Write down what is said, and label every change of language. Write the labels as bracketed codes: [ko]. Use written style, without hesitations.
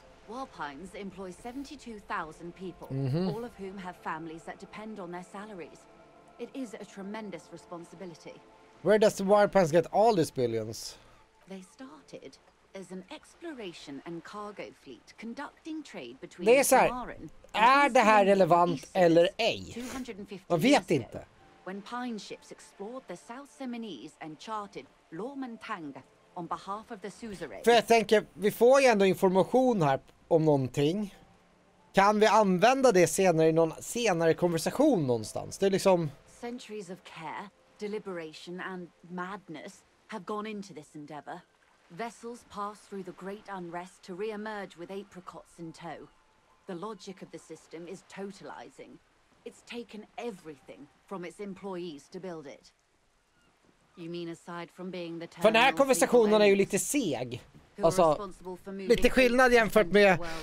[en] Walpines employ 72,000 people, all of whom have families that depend on their salaries. It is a tremendous responsibility. Where does the Walpines get all these billions? They started as an exploration and cargo fleet conducting trade between [sv] Det är så här, Samaran är det här relevant eller ej? 250 Man vet inte. [en] When pine ships explored the South Seminese and charted Lomantang on behalf of the suzerain. [sv] För jag tänker, vi får ju ändå information här om någonting. Kan vi använda det senare i någon senare konversation någonstans? Det är liksom... [en] Centuries of care, deliberation and madness have gone into this endeavor. Vessels pass through the great unrest to re-emerge with apricots in tow. The logic of the system is totalizing. It's taken everything from its employees to build it. You mean aside from being the [sv] För den här konversationen är ju lite seg. Alltså, lite skillnad jämfört med...